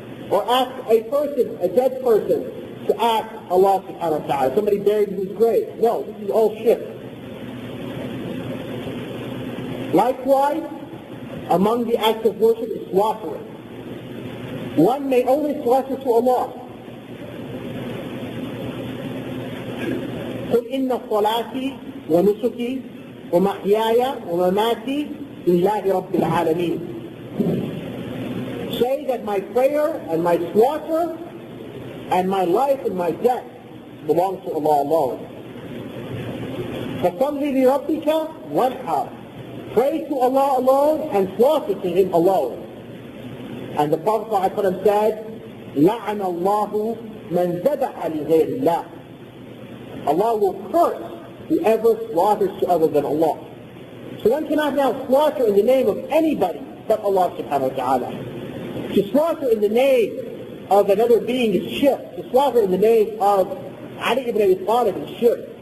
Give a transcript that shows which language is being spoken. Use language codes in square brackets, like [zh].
[en] Or ask a person, a dead person, to ask Allah subhanahu wa ta'ala, somebody buried in his grave. No, this is all shirk. Likewise, among the acts of worship is slaughtering. One may only slaughter to Allah. [ar] قل إن صلاتي ونسكي ومحياي ومماتي لله رب العالمين. [en] Say that my prayer and my slaughter and my life and my death belong to Allah alone. [ar] فَصَلِّ لِرَبِّكَ وَانْحَرْ. [en] Pray to Allah alone and slaughter to Him alone. And the Prophet ﷺ said, [ar] لَعَنَ اللَّهُ مَنْ ذَبَحَ لِغَيْرِ اللَّهِ. [en] Allah will curse whoever slaughters to other than Allah. So one cannot now slaughter in the name of anybody but Allah subhanahu wa ta'ala. To slaughter in the name of another being is shirk. To slaughter in the name of Ali ibn Abi Talib is shirk.